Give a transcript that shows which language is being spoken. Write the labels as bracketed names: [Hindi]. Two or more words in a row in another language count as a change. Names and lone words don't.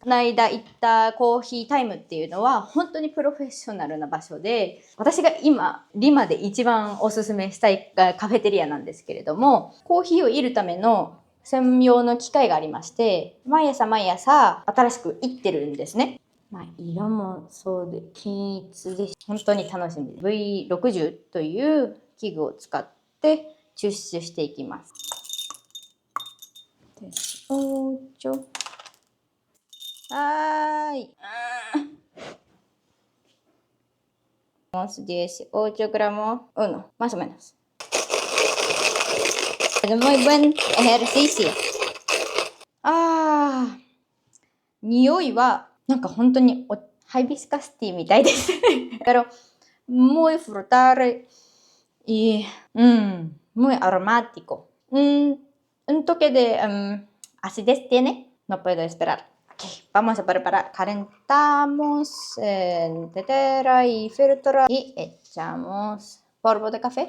[Japanese] この間行ったコーヒータイムっていうのは本当にプロフェッショナルな場所で、私が今リマで一番おすすめしたいカフェテリアなんですけれども、コーヒーを入れるための専用の機械がありまして、毎朝新しくいってるんですね。色もそうで均一です。本当に楽しみです。V60 という器具を使って抽出していきます。18. [Spanish] ¡Ay! 18 gramos, uno, más o menos. Es muy buen ejercicio. [Japanese] 匂いはなんか本当にハイビスカスティーみたいです。 [Spanish] Pero muy frutal y muy aromático. Un toque de acidez tiene. No puedo esperar. Ok, vamos a preparar. Calentamos tetera y filtro y echamos polvo de café.